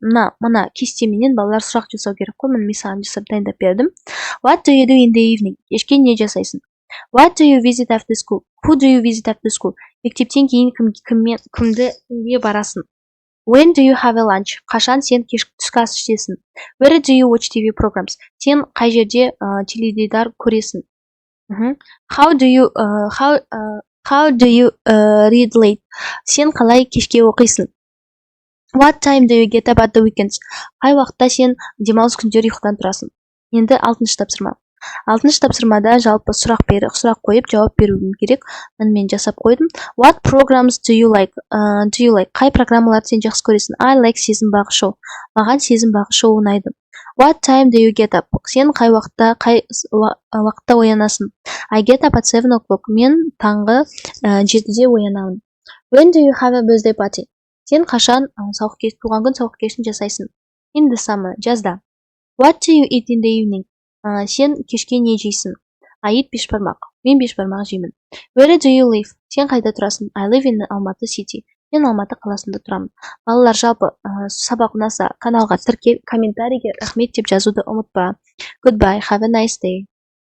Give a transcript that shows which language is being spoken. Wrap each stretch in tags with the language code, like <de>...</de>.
<kk>Мына кестеменен балалар сұрақ жасау керек қой. Мен саған жасап дайындап бердім.</kk> <en>What do you do in the evening?</en> <kk>Кешке не жасайсың?</kk> <en>What do you visit after school? Who do you visit after school?</en> <kk>Мектептен кейін кімге барасың?</kk> <en>When do you have a lunch?</en> <kk>Қашан сен түскі ас ішесің?</kk> <en>Where do you watch TV programs?</en> <kk>Сен қай жерде теледидар көресің?</kk> <en>How do you read late?</en> <kk>Сен қалай кешке оқисың?</kk> <en>What time do you get up at the weekends?</en> <kk>Қай уақытта сен демалыс күндері ұйқыдан тұрасың? Енді 6-шы тапсырма. 6-шы тапсырмада жалпы сұрақ қойып жауап беруім керек. Мен жасап қойдым.</kk> <en>What programs do you like?</en> <kk>Қай программаларды сен жақсы көресің?</kk> <en>I like</en> <kk>сезімбағы шоу. Маған сезімбағы шоу ұнайды.</kk> <en>What time do you get up?</en> <kk>Сен қай уақытта оянасың?</kk> <en>I get up at 7 o'clock.</en> <kk>Мен таңғы 7-де оянамын.</kk> <en>When do you have a birthday party?</en> <kk>Сен қашан туған күн сауық кешін жасайсың?</kk> <en>In the summer,</en> <kk>жазда.</kk> <en>What do you eat in the evening?</en> <kk>Сен кешке не жейсің?</kk> <en>I eat бешбармақ.</en> <kk>Мен бешбармақ жеймін.</kk> <en>Where do you live?</en> <kk>Сен қайда тұрасың?</kk> <en>I live in Almaty city.</en> <kk>Мен Алматы қаласында тұрамын. Балалар, жалпы сабақ ұнаса каналға тіркел, комментарийге рахмет деп жазуды ұмытпа.</kk> <en>Goodbye, have a nice day.</en>